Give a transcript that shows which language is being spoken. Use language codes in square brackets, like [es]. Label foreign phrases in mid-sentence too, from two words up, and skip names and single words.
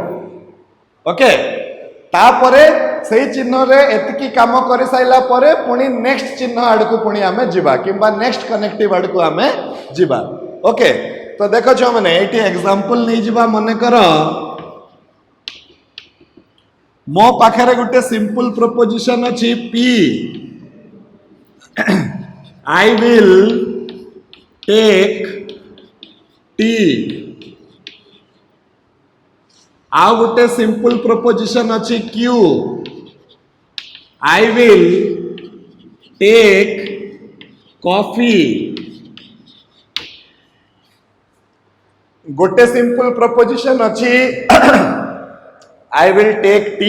[or] ଓକେ ତାପରେ ସେ ଚିହ୍ନ ରେ ଏତିକି କାମ କରି ସାରିଲା ପରେ ପୁଣି ନେକ୍ସଟ ଚିହ୍ନ ଆଡ଼ କୁ ପୁଣି ଆମେ ଯିବା କିମ୍ବା [en] next connective [or] ଆଡ଼ କୁ ଆମେ ଯିବା. ଓକେ ତ ଦେଖ ଛ ମାନେ ଏଠି ଏକ୍ଜାମ୍ପଲ ନେଇ ଯିବା. ମନେ କର ମୋ ପାଖରେ ଗୋଟେ [en] simple proposition [or] ଅଛି ପି. [en] I will take tea. [or] ଆଉ ଗୋଟେ [en] simple proposition [or] ଅଛି କ୍ୟୁ. [en] I will take coffee. गोटे simple proposition अच्छी I will take tea.